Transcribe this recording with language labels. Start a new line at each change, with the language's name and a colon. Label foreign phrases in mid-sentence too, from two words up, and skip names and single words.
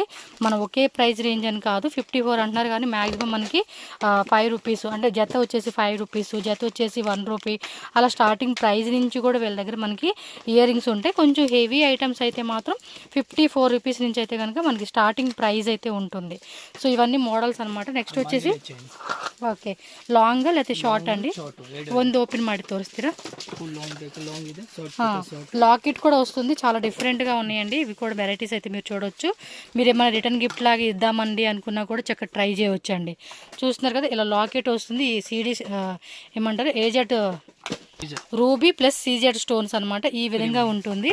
Telugu: మనం ఒకే
English: price range
Telugu: అని కాదు, 54 అంటున్నారు కానీ మ్యాక్సిమం మనకి 5 రూపీస్ అంటే జత వచ్చేసి 5 రూపీస్, జత వచ్చేసి 1 రూపీ అలా
English: starting price
Telugu: నుంచి కూడా వీళ్ళ దగ్గర మనకి ఇయర్ రింగ్స్ ఉంటాయి. కొంచెం
English: heavy items
Telugu: అయితే మాత్రం 54 రూపీస్ నుంచి అయితే కనుక మనకి
English: starting price
Telugu: అయితే ఉంటుంది. సో ఇవన్నీ మోడల్స్ అనమాట. నెక్స్ట్ వచ్చేసి ఓకే లాంగ్ లేకపోతే షార్ట్ అండి,
Kannada: ಒಂದು ఓపెన్ ಮಾಡಿ ತೋರಿಸ್ತೀರಾ?
Telugu: లాకెట్ కూడా వస్తుంది, చాలా డిఫరెంట్గా ఉన్నాయండి. ఇవి కూడా వెరైటీస్ అయితే మీరు చూడొచ్చు. మీరు ఏమైనా
English: return gift
Telugu: లాగా ఇద్దామండి అనుకున్నా కూడా చక్కగా ట్రై చేయవచ్చు అండి. చూస్తున్నారు కదా ఇలా లాకెట్ వస్తుంది. ఈ సీడీ ఏమంటారు
English: AD ruby plus CZ stones
Telugu: అనమాట, ఈ విధంగా ఉంటుంది.